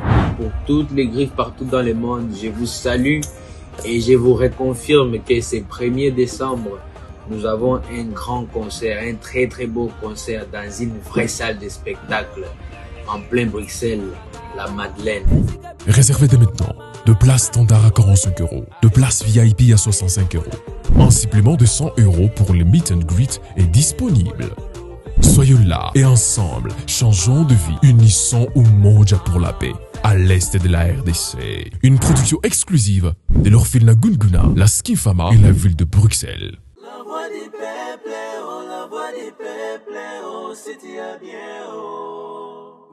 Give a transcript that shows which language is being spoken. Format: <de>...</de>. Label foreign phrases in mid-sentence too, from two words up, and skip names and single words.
<fr>Pour toutes les griffes partout dans le monde, je vous salue et je vous reconfirme que ce 1er décembre, nous avons un grand concert, un très très beau concert dans une vraie salle de spectacle en plein Bruxelles, la Madeleine. Réservez dès maintenant de places standard à 45 €, de places VIP à 65 €. Un supplément de 100 € pour le</fr> <en>meet and greet</en> <fr>est disponible. Soyons là et ensemble, changeons de vie, unissons Umoja pour la paix. À l'est de la RDC. Une production exclusive de l'orphelinat Gunguna, la Skifama et la ville de Bruxelles. La voix du peuple, oh, la voix du peuple, oh, c'était bien, oh.</fr>